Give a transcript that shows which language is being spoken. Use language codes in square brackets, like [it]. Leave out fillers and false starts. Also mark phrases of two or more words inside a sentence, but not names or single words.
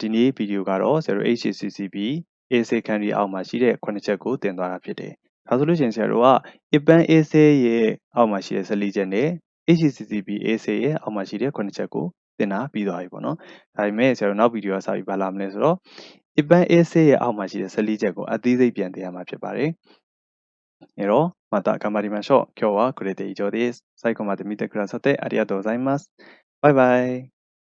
[my] ဒီနေ့ဗီဒီယိုကတော့ဆရာတို့ HACCP AC ခန်းဒီအောက်မှာရှိတဲ့9ချက်ကိုသင်သွားတာဖြစ်တယ်ဒါဆိုလို့ရှိရင်ဆရာတို့က IPAN AC ရဲ့အောက်မှာရှိတဲ့14ချက်နဲ့ HACCP AC ရဲ့အောက်မှာရှိတဲ့9ချက်ကိုသင်တာပြီးသွားပြီပေါ့နော်ဒါပေမဲ့ဆရာတို့နောက်ဗီဒီယိုကစပြီးပါလာမလဲဆိုတော့ IPAN AC ရဲ့အောက်မှာရှိတဲ့14ချက်ကိုအသေးစိတ်ပြန်သင်ရမှာဖြစ်ပါတယ် [ja] えろ、また頑張りましょう。今日はこれで以上です。最後まで見てくださってありがとうございます。バイバイ。